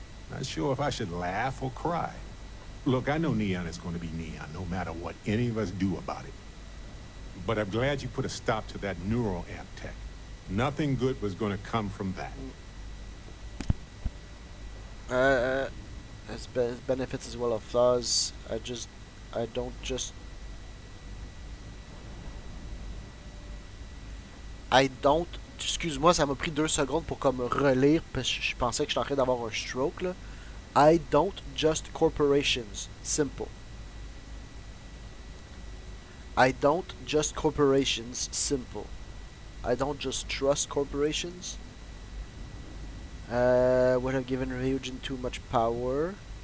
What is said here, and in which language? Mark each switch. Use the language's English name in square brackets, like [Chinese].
[English] Not sure if I should laugh or cry. Look, I know Neon is going to be Neon, no matter what any of us do about it. But I'm glad you put a stop to that neuroamp tech. Nothing good was going to come from that. Has benefits as well as flaws. I don't just [French] excuse-moi, ça m'a pris 2 secondes pour comme relire parce que je pensais que j'étais en train d'avoir un stroke là. [English] I don't just corporations. Simple. I don't just corporations. Simple. I don't just trust corporations. Would have given Ryujin too much power.